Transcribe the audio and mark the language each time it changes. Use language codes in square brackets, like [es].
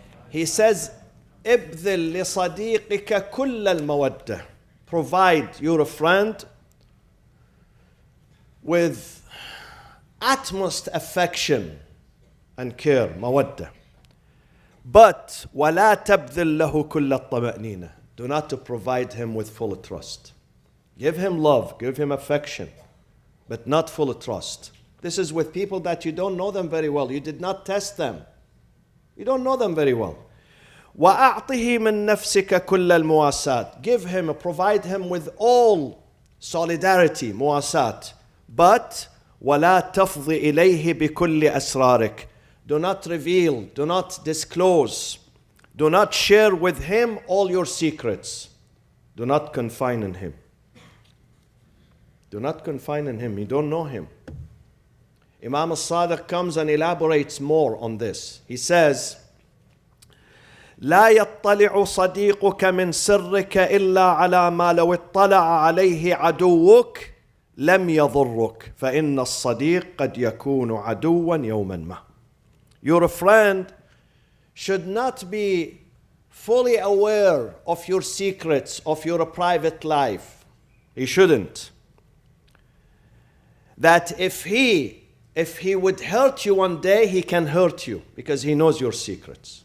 [en] He says, [ar] ابذل لصديقك كل المودة. [en] Provide your friend with utmost affection and care, mawadda. [ar] But ولا تبذل له كل الطمأنينة. [en] Do not to provide him with full trust. Give him love, give him affection, but not full trust. This is with people that you don't know them very well. You did not test them. You don't know them very well. [ar] وَأَعْطِهِ مِن نَفْسِكَ كُلَّ الْمُوَاسَاةِ. [en] Give him, provide him with all solidarity, muwasat. [ar] But وَلَا تَفْضِ إِلَيْهِ بِكُلِّ أَسْرَارِكَ. [en] Do not reveal, do not disclose, do not share with him all your secrets. Do not confine in him. Do not confine in him. You don't know him. Imam al-Sadiq comes and elaborates more on this. He says, [ar] لا يطلع صديقك من سرك إلا على ما لو اطلع عليه عدوك لم يضرك فإن الصديق قد يكون عدوا يوما ما. [en] Your friend should not be fully aware of your secrets, of your private life. He shouldn't. That if he would hurt you one day, he can hurt you because he knows your secrets.